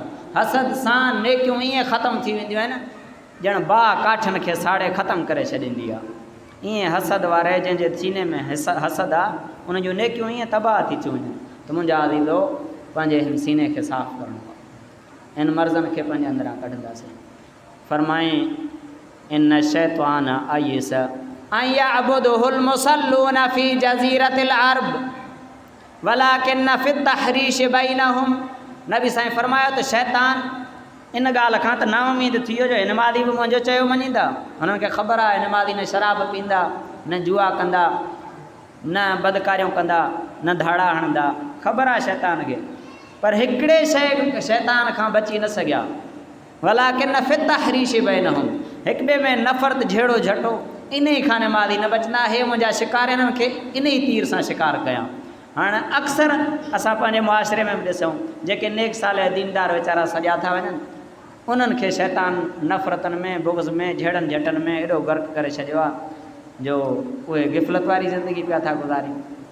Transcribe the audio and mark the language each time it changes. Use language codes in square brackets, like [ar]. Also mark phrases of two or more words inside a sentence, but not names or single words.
[sd] हसद सां नेकियूं ईअं ख़तमु थी वेंदियूं आहिनि ॼण बाहि काठनि खे साड़े ख़तमु करे छॾींदी आहे। ईअं हसद वारे जंहिंजे सीने में हसद आहे, उन जूं नेकियूं ईअं तबाह थी थियूं वञनि। त मुंहिंजा अज़ीज़ो, पंहिंजे हिन सीने खे साफ़ु करिणो आहे, इन मर्ज़नि खे पंहिंजे अंदरां कढंदासीं। [ar] फरमाई إن الشيطان أيس أن يعبده المصلون في جزيرة العرب ولكن في التحريش بينهم. [sd] नबी साईं फरमायो त शैतान इन ॻाल्हि खां त नाउमीद थी वियो जो हिनमादी बि मुंहिंजो चयो मञींदा। हुननि खे ख़बर आहे हिनमादी न शराब पींदा, न जुआ कंदा, न बदकारियूं कंदा, न धाड़ा हणंदा, ख़बर आहे शैतान खे। पर हिकिड़े शइ शैतान खां बची न सघिया। [ar] ولكن في التحريش بينهم, [sd] हिक ॿिए में नफ़रत झेड़ो झटो, इन ई खां निमादी न बचंदा। हे मुंहिंजा शिकार, इन्हनि खे इन ई तीर सां शिकार कयां। हाणे अक्सर असां पंहिंजे मुआशिरे में बि ॾिसूं, जेके नेक साल दीनदार वीचारा सॼा था वञनि, उन्हनि खे शैतान नफ़रतनि में, बुग़्ज़ में, झेड़नि झटनि में एॾो गर्क करे छॾियो आहे जो उहे गिफ़लत वारी ज़िंदगी पिया था गुज़ारियूं।